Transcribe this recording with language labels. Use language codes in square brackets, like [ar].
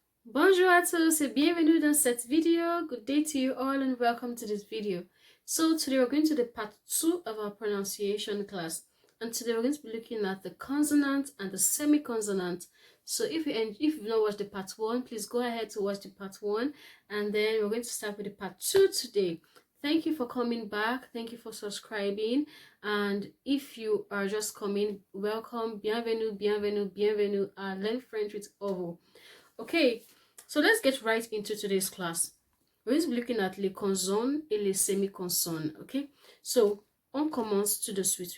[fr] Bonjour à tous et bienvenue dans cette vidéo. [en] Good day to you all and welcome to this video. So today we're going to the part 2 of our pronunciation class, and today we're going to be looking at the consonant and the semi-consonant. So if you've not watched the part 1, please go ahead to watch the part 1, and then we're going to start with the part 2 today. Thank you for coming back. Thank you for subscribing. And if you are just coming, welcome. [fr] Bienvenue, bienvenue, bienvenue à Learn French with Ovo. [en] Okay, so let's get right into today's class. We're going to be looking at [fr] les consonnes et les semi-consonnes. [en] Okay, so [fr] on commence tout de suite.